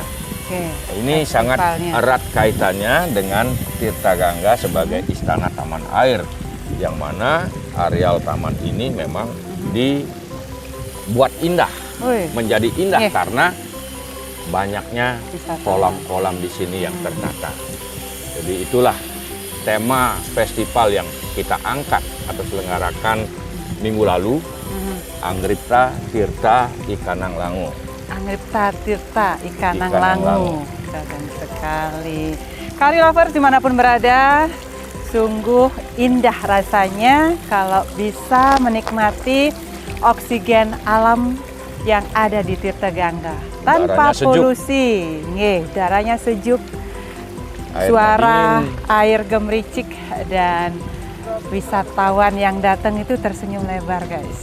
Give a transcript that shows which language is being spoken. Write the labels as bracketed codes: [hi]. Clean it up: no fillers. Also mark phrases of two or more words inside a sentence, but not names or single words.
[id] Ini sangat erat kaitannya dengan Tirta Gangga sebagai istana taman air, yang mana areal taman ini memang dibuat indah, menjadi indah karena banyaknya kolam-kolam di sini yang tertata. Jadi itulah tema festival yang kita angkat atau selenggarakan minggu lalu, Anggripta Tirta Ikanang Langu. Anggripta Tirta Ikanang Langu. Keren sekali. Kari lovers dimanapun berada, sungguh indah rasanya kalau bisa menikmati oksigen alam yang ada di Tirta Gangga tanpa polusi. Darahnya sejuk, suara air gemericik, dan wisatawan yang datang itu tersenyum lebar, guys.